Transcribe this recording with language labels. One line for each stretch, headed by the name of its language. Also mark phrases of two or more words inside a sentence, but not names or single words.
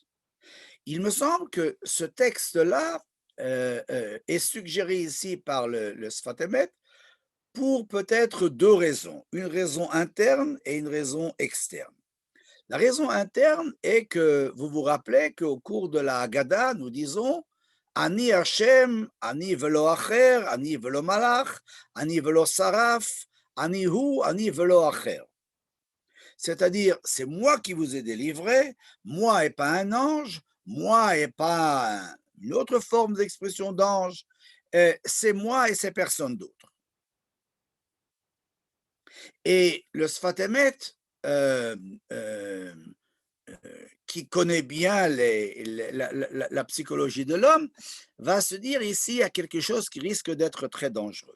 French: Il me semble que ce texte-là est suggéré ici par le Sfat Emet pour peut-être 2 raisons, une raison interne et une raison externe. La raison interne est que vous vous rappelez qu'au cours de la Haggadah, nous disons
Hebrew: אני השם, אני ולא אחר, אני ולא מלאך, אני ולא שרף, אני הוא, אני ולא אחר.
French: C'est-à-dire, c'est moi qui vous ai délivré, moi et pas un ange, moi et pas une autre forme d'expression d'ange, c'est moi et c'est personne d'autre. Et le Sfat Emet, qui connaît bien la psychologie de l'homme, va se dire ici à quelque chose qui risque d'être très dangereux.